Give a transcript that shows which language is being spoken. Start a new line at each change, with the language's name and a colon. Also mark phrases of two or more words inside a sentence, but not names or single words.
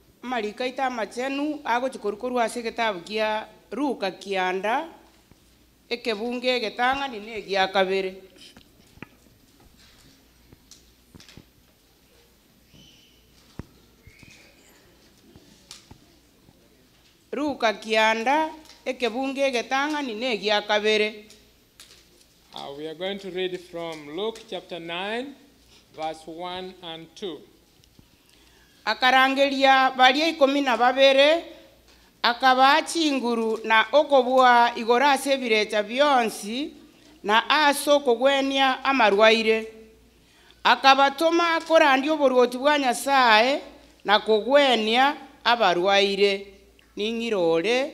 Gusii: amarika ita machenu agochikorukoru ase gitabu kia Luka kianda ekebunge getang'ani na egia kabere. Luka kianda ekebunge getang'ani na egia kabere.
English: We are going to read from Luke chapter 9, verse 1 and 2.
Gusii: Akarangeria baria 12 akaba chinguru na okobua igora ase ebirecha bionsi na ase okogwenia amarwaire. Akabatoma korandia oboruoti bwa Nyasaye na kogwenia abarwaire ning'irore.